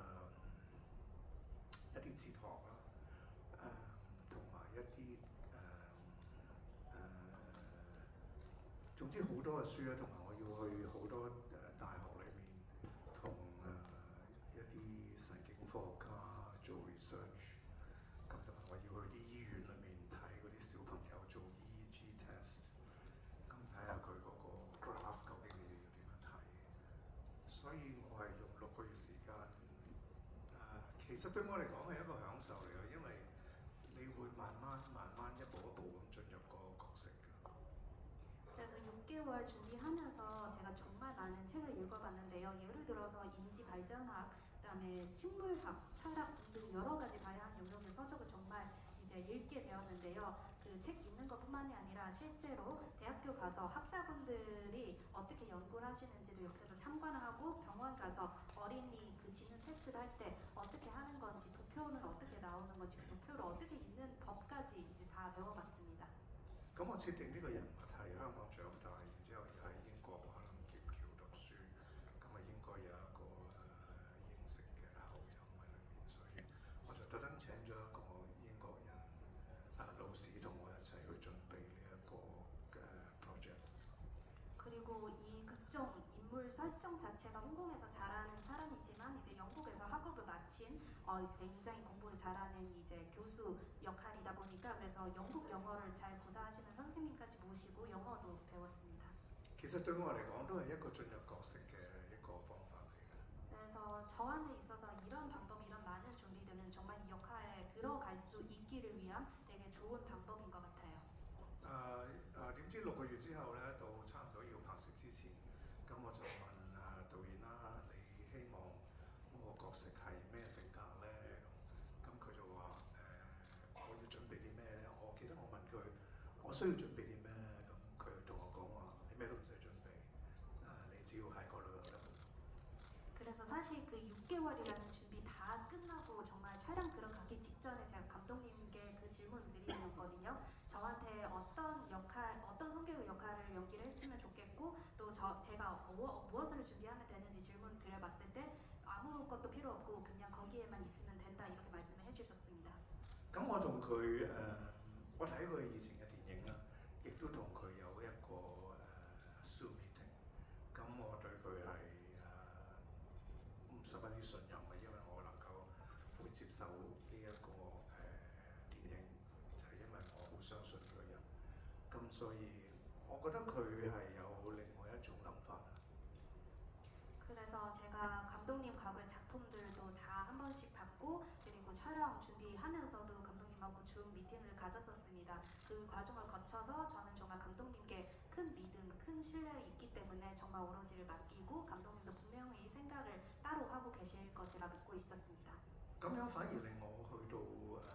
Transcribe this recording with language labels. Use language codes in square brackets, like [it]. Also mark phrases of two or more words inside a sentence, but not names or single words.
[yue] 一啲哲學啦，同埋一啲總之好多嘅書啦，同埋我要去好多大學裏面同一啲神經科學家做 research， 咁同埋我要去啲醫院裏面睇嗰啲小朋友做 [en] EEG test， [yue] 咁睇下佢嗰個 graph 究竟你哋要點樣睇，所以我係用6個月時間。其實對我嚟講係一個享受嚟嘅，因為你會慢慢一步一步咁進入個角色嘅。 [ko] 그래서 6개월 준비하면서 제가 정말 많은 책을 읽어봤는데요. 예를 들어서 인지 발전학, 그다음에 식물학, 철학 등 여러 가지 다양한 영역의 서적을 정말 이제 읽게 되었는데요. 그 책 읽는 것뿐만이 아니라 실제로 대학교 가서 학자분들이 어떻게 연구를 하시는지도 옆에서 참관을 하고 병원 가서 어린이 그 지능 테스트를 할 때 어떻게 하는 건지 도표는 어떻게 나오는 건지 그 도표를 어떻게 읽는 법까지 이제 다 배워봤습니다. [yue] 咁我設定呢個人物係香港長大，然之後喺英國華倫劍橋讀書，咁應該有一個英式嘅口音喺裏面，所以我就特登請咗一個英國人老師同我一齊去準備呢一個嘅 project。 [ko] 그리고 이 극중 인물 설정 자체가 홍콩에서 잘하는 사람이지만 이제 영국에서 학업을 마친 굉장히 공부를 잘하는 이제 교수 역할이다 보니까 그래서 영국 영어를 잘 구사하시는 선생님까지 모시고 영어도 배웠습니다. [yue] 其實對我嚟講都係一個進入角色嘅一個方法嚟嘅。 [ko] 그래서 저한테 있어서 이런 방법, 이런 많은 준비들은 정말 이 역할에 들어갈 수 있기를 위한 되게 좋은 방법인 것 같아요. [yue] 點知6個月之後咧，到差唔多要拍攝之前，咁我就問導演啦，你希望我個角色係咩性格咧？咁佢就話我要準備啲咩咧？我記得我問佢我需要準備啲咩咧？咁佢同我講話你咩都唔使準備，你只要喺嗰度就得。 [ko] 그래서 사실 그 6개월이라는 준비 다 끝나고 정말 촬영 들어가기 직전에 제가 감독님께 그 질문을 드리거든요. 저한테 어떤 역할, 어떤 성격의 역할을 연기를 했으면 좋겠고 또 제가 무엇을 준비하면 되는지 질문 드려봤을 때 아무것도 필요 없고 그냥 거기에만 있으면 된다 이렇게 말씀을 해주셨습니다. [yue] 咁我同佢我睇佢以前嘅電影啦，亦都同佢有一個Zoom meeting，咁我對佢係十分之信任嘅，因為我能夠會接受呢一個電影，就係因為我好相信呢個人，咁所以我覺得佢係有另外一種諗法啦。 [ko] 그래서 제가 감독님 각을 작품들도 다 한 번씩 봤고 그리고 촬영 준비하면서도 감독님하고 줌 미팅을 가졌었습니다. 그 과정을 거쳐서 저는 정말 감독님께 큰 믿음, 큰 신뢰가 있기 때문에 정말 오로지를 맡기고 감독님도 분명히 생각을 따로 하고 계실 것이라 믿고 있었습니다. [yue] 咁樣反而令我去到